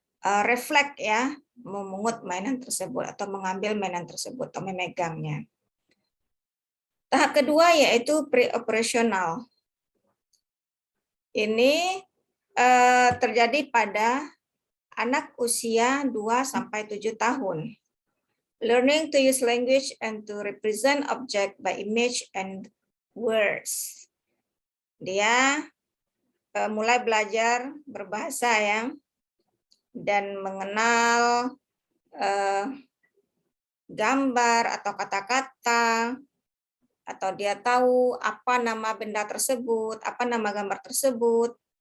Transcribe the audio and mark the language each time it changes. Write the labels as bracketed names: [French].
[Indonesian] refleks ya, memungut mainan tersebut atau mengambil mainan tersebut atau memegangnya. Tahap kedua yaitu pre-operational. Ini terjadi pada anak usia 2-7 tahun. [English] Learning to use language and to represent object by image and words. [Indonesian] Dia mulai belajar berbahasa ya, dan mengenal gambar atau kata-kata, atau dia tahu apa nama benda tersebut, apa nama gambar tersebut.